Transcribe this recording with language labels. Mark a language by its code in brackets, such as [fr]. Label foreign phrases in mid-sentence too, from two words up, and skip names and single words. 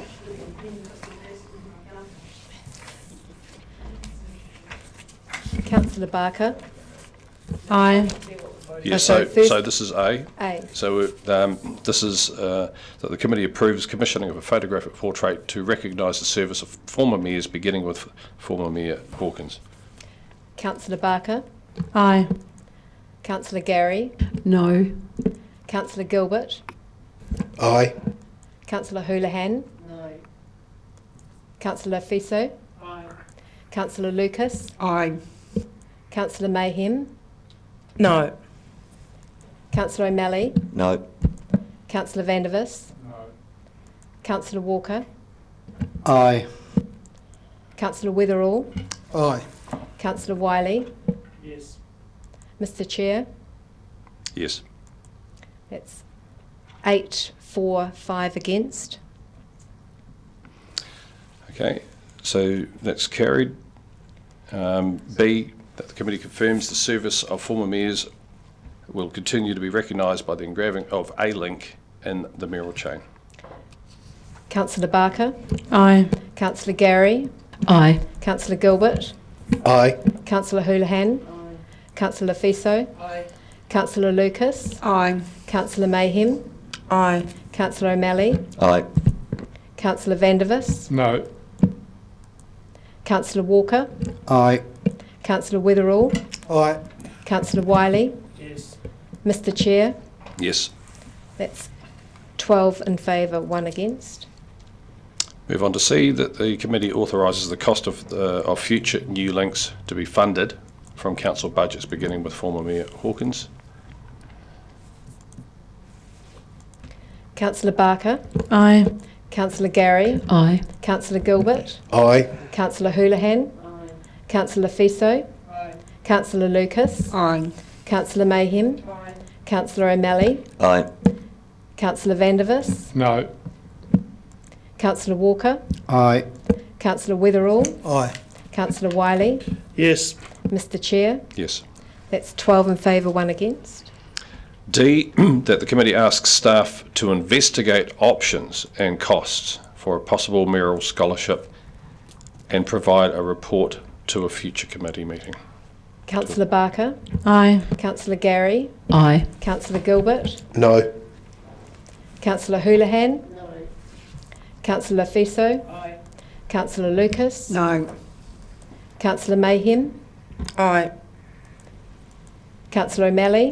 [en] Councillor Barker. Aye. Yes, so so this is A. A. So this is that the committee approves commissioning of a photographic portrait to recognise the service of former mayors, beginning with former Mayor Hawkins. Councillor Barker. Aye. Councillor Gary. No. Councillor Gilbert. Aye. Councillor Houlihan. No. Councillor Fiso. Aye. Councillor Lucas. Aye. Councillor Mayhem. No. Councillor O'Malley. No. Councillor Vandervis. No. Councillor Walker. Aye. Councillor Witherall. Aye. Councillor Wiley. Yes. Mr Chair. Yes. That's 8 for, 5 against. Okay, so that's carried. B, that the committee confirms the service of former mayors will continue to be recognised by the engraving of a link in the mayoral chain. Councillor Barker. Aye. Councillor Gary. Aye. Councillor Gilbert. Aye. Councillor Houlihan. Aye. Councillor Fiso. Aye. Councillor Lucas. Aye. Councillor Mayhem. Aye. Councillor O'Malley. Aye. Councillor Vandervis. No. Councillor Walker. Aye. Councillor Witherall. Aye. Councillor Wiley. Yes. Mr Chair. Yes. That's 12 in favour, 1 against. Move on to C, that the committee authorises the cost of future new links to be funded from council budgets, beginning with former Mayor Hawkins. Councillor Barker. Aye. Councillor Gary. Aye. Councillor Gilbert. Aye. Councillor Houlihan. Aye. Councillor Fiso. Aye. Councillor Lucas. Aye. Councillor Mayhem. Aye. Councillor O'Malley. Aye. Councillor Vandervis. No. Councillor Walker. Aye. Councillor Witherall. Aye. Councillor Wiley. Yes. Mr Chair. Yes. That's 12 in favour, 1 against. D, that the committee asks staff to investigate options and costs for a possible mayoral scholarship and provide a report to a future committee meeting. Councillor Barker. Aye. Councillor Gary. Aye. Councillor Gilbert. No. Councillor Houlihan. No. Councillor Fiso. Aye. Councillor Lucas. No. Councillor Mayhem. Aye. Councillor O'Malley.